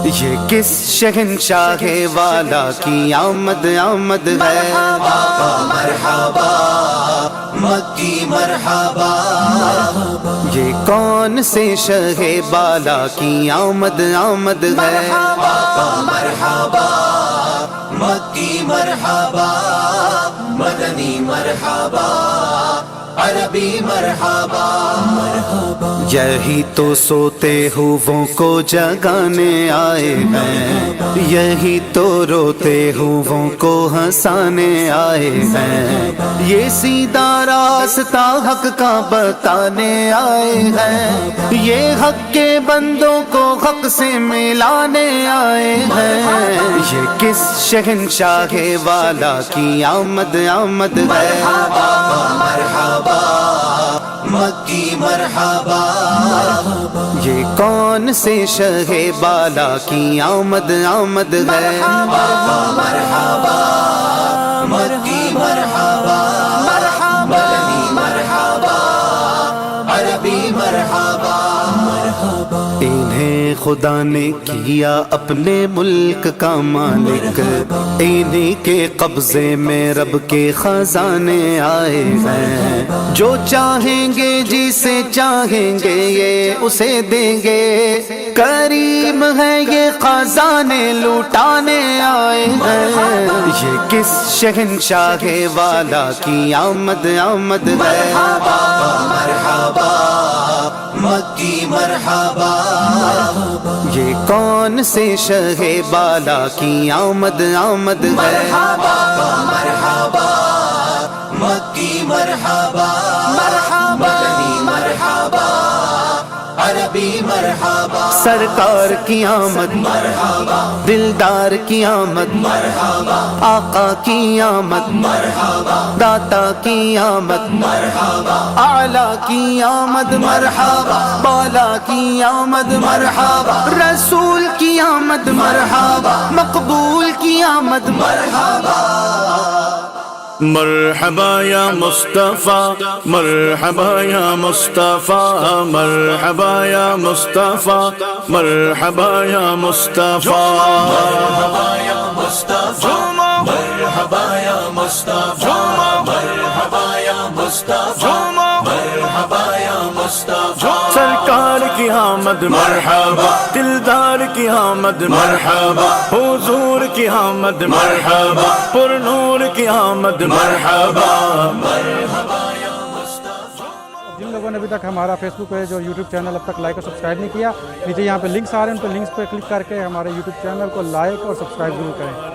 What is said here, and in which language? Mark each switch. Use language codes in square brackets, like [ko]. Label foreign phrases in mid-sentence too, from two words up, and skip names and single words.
[ur] یہ کس شہنشاہ والا کی آمد آمد ہے آقا مرحبا مکی مرحبا یہ کون سے شہ بالا کی آمد آمد ہے آقا مرحبا مکی مرحبا مدنی مرحبا عربی مرحبا مرحبا یہی تو سوتے ہووں کو جگانے آئے ہیں یہی تو روتے ہووں کو ہنسانے آئے ہیں یہ سیدھا راستہ حق کا بتانے آئے ہیں یہ حق کے بندوں کو حق سے ملانے آئے ہیں یہ کس شہنشاہ والا کی آمد آمد ہے آقا مرحبا مکی مرحبا یہ کون سے شہ بالا کی آمد آمد ہے آقا مرحبا مکی مرحبا مدنی مرحبا عربی مرحبا مرحبا انہیں خدا نے کیا اپنے ملک کا مالک انہیں کے قبضے میں رب کے خزانے آئے ہیں جو چاہیں گے جسے چاہیں گے یہ اسے دیں گے کریم ہے یہ خزانے لوٹانے آئے ہیں یہ کس شہنشاہ والا کی آمد آمد ہے آقا مرحبا مکی مرحبا یہ کون سے شہ بالا کی آمد آمد ہے آقا مرحبا مکی مرحبا مدنی مرحبا نبی مرحبا سرکار کی آمد मरहबा دلدار کی آمد मरहबा آقا کی آمد मरहबा داتا کی آمد मरहबा اعلیٰ کی آمد مرحبا بالا کی آمد مرحبا رسول کی آمد مرحبا مقبول کی آمد मरहबा مرحبا یا مصطفیٰ مرحبا یا مصطفیٰ مرحبا یا مصطفیٰ مرحبا یا مصطفیٰ مرحبا یا مصطفیٰ مرحبا یا مصطفیٰ مرحبا یا مصطفیٰ مرحبا یا مصطفیٰ سرکار کی آمد مرحبا دلدار کی آمد مرحبا حضور کی آمد مرحبا پر نور کی آمد مرحبا مرحبا یا مصطفیٰ جن لوگوں نے ابھی تک ہمارا [en] Facebook page [ur] اور [en] YouTube channel [ur] اب تک لائک اور سبسکرائب نہیں کیا، نیچے یہاں پہ لنکس آ رہے ہیں، ان پہ لنکس پہ کلک کر کے ہمارے یوٹیوب چینل کو لائک اور سبسکرائب ضرور کریں۔